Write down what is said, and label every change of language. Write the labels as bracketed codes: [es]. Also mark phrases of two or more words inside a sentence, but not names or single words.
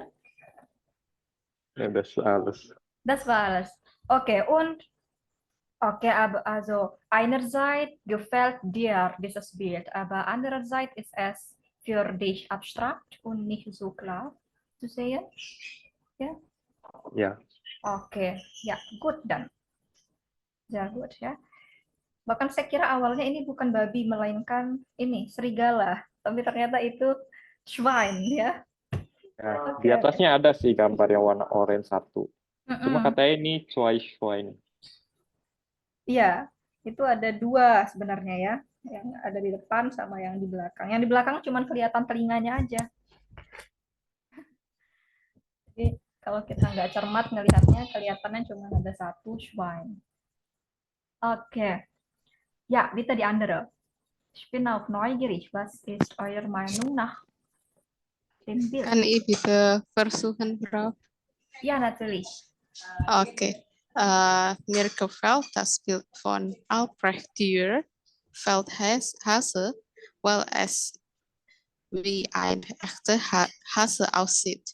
[de] Ja, das ist alles. Das war alles. Okay, und okay, aber also einerseits gefällt dir dieses Bild, aber andererseits ist es für dich abstrakt und nicht so klar zu sehen. Ja? Ja. [id] Oke, ya, good dan. [de] Sehr gut ya. [id] Bahkan saya kira awalnya ini bukan babi, melainkan ini, serigala. Tapi ternyata itu Schwein ya. Nah, di atasnya ada sih gambar yang warna orange satu. Cuma katanya ini Schwein. Iya, itu ada dua sebenarnya ya. Yang ada di depan sama yang di belakang. Yang di belakang cuma kelihatan telinganya aja. Jadi kalau kita nggak cermat ngelihatnya, kelihatannya cuma ada satu Schwein. Oke. [de] Ja, bitte die andere. Ich bin auch neugierig. Was ist eure Meinung nach dem Bild? Kann ich bitte versuchen, Frau? Ja, natürlich. Okay. Mir gefällt das Bild von Albrecht Dürer, Feldhase, weil es wie ein echter Hase aussieht.